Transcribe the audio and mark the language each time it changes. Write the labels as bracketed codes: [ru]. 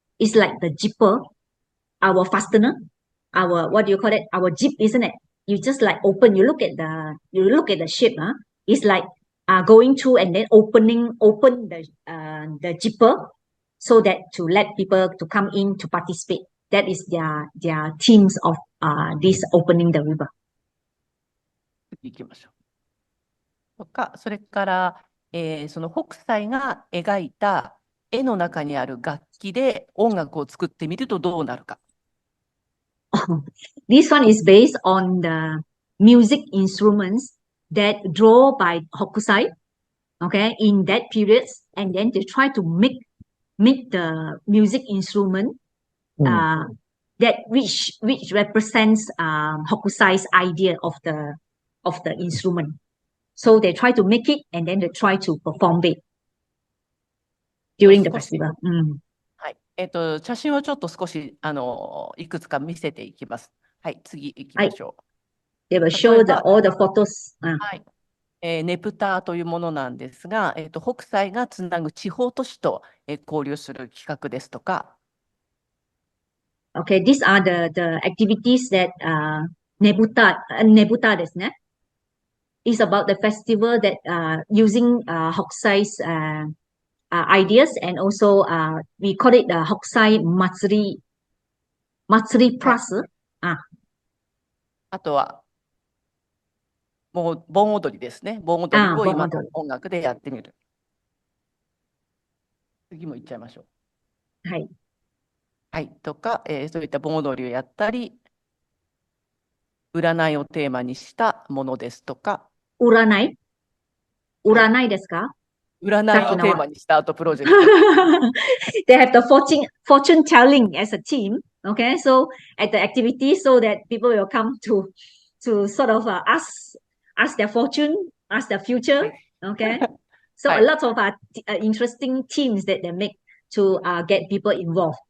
[en] It's like the jipper, our fastener, our what do you call it? Our jeep, isn't it? You just like open. You look at the ship. It's like going through and then open the jipper so that to let people to come in to participate. That is their themes of this opening the river. [ja] 行きましょう。とか、それから、その北斎が描いた絵の中にある楽器で音楽を作ってみるとどうなるか。 [en] This one is based on the music instruments that draw by Hokusai, okay, in that period, and then they try to make the music instrument that which represents Hokusai's idea of the instrument. So they try to make it and then they try to perform it during the festival. [ja] はい。写真をちょっと少しいくつか見せていきます。はい、次行きましょう。 [en] They will show all the photos. [ja] はい。ネプターというものなんですが、北斎がつなぐ地方都市と、交流する企画ですとか。 [en] Okay, these are the activities that Nebuta [ja] ですね。 [en] Is about the festival that using Hokusai's ideas, and also we call it the Hokusai Matsuri Plus. [ja] あとはもう盆踊りですね。盆踊りを今の音楽でやってみる。次もいっちゃいましょう。はい。はい。とか、そういった盆踊りをやったり、占いをテーマにしたものですとか。占いですか？占いをテーマにしたアートプロジェクト。 [en] They have the fortune telling as a theme. Okay, so at the activity, so that people will come to sort of ask their fortune, ask their future. Okay, so a lot of interesting themes that they make to get people involved.